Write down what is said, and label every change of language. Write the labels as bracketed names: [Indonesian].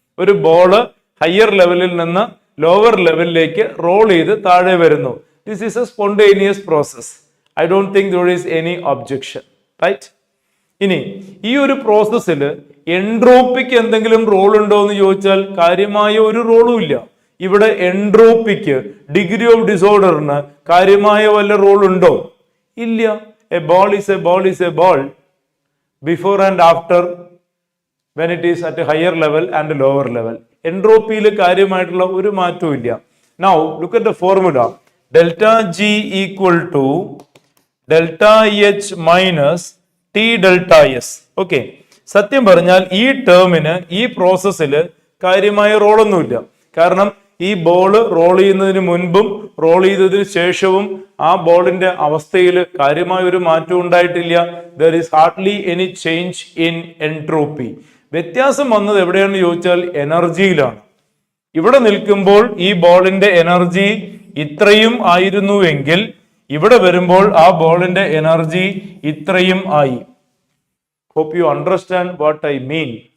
[Malayalam] ഒരു ball higher ലെവലിൽ നിന്ന് ലോവർ ലെവലിലേക്ക് റോൾ ചെയ്ത് താഴെ വരുന്നു. [English] This is a spontaneous process. I don't think there is any objection, right? [Malayalam] ഇനി ഈ ഒരു പ്രോസസ്സിൽ എൻട്രോപ്പിക്ക് എന്തെങ്കിലും റോൾ ഉണ്ടോ എന്ന് ചോദിച്ചാൽ കാര്യമായ ഒരു റോളും ഇല്ല. ഇവിടെ എൻട്രോപ്പിക്ക് ഡിഗ്രി ഓഫ് ഡിസോർഡറിന് കാര്യമായ വല്ല റോൾ ഉണ്ടോ? ഇല്ല. [English] a ball is a ball [Malayalam] before and after [English] when it is at a higher level and a lower level. [Malayalam] എൻട്രോപ്പിയിൽ കാര്യമായിട്ടുള്ള ഒരു മാറ്റവും ഇല്ല. [English] Now look at the formula. Delta G equal to delta H minus T delta S. [Malayalam] Okay, സത്യം പറഞ്ഞാൽ ഈ ടേമിന് ഈ പ്രോസസ്സിൽ കാര്യമായ റോളൊന്നുമില്ല. കാരണം ഈ ബോൾ റോൾ ചെയ്യുന്നതിന് മുൻപും റോൾ ചെയ്തതിന് ശേഷവും ആ ബോളിന്റെ അവസ്ഥയിൽ കാര്യമായ ഒരു മാറ്റം ഉണ്ടായിട്ടില്ല. [English] There is hardly any change in entropy. [Malayalam] വ്യത്യാസം വന്നത് എവിടെയാണെന്ന് ചോദിച്ചാൽ എനർജിയിലാണ്. ഇവിടെ നിൽക്കുമ്പോൾ ഈ ബോളിന്റെ എനർജി ഇത്രയും ആയിരുന്നുവെങ്കിൽ ഇവിടെ വരുമ്പോൾ ആ ബോളിന്റെ എനർജി ഇത്രയും ആയി. [English] Hope you understand what I mean.